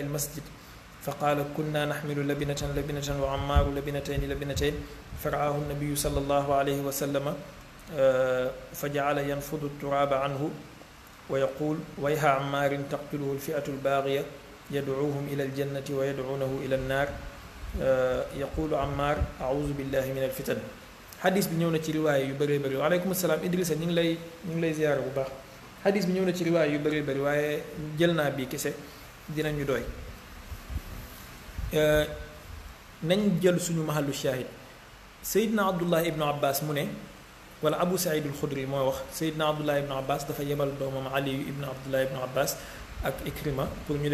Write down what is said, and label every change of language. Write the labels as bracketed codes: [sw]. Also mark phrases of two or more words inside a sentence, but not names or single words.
[ar] almasjid فقال كنا نحمل لبنة وعمار لبنتين فرآه النبي صلى الله عليه وسلم فجعل ينفض التراب عنه ويقول ويها عمار تقتله الفئة الباغية يدعوهم إلى الجنة ويدعونه إلى النار يقول عمار أعوذ بالله من الفتن [wo] حديث bi ñëw na ci riwaaya yu bëree bëri [ar] وعليكم السلام [wo] Idrissa ñu ngi lay ziyaara bu baax xadis bi ñëw na ci riwaaya yu bëree bëri waaye jël naa bii kese dinañu doy nañ jël suñu [ar] محل الشاهد [wo] Seydina Abdullah ibnu Abbas mu ne wala Abu Saïd al-Xudri mooy wax Seydina Abdullah ibnu Abbas dafa yebal doomam Ali ibnu Abdullah ibnu Abbas ak Ikrima pour ñu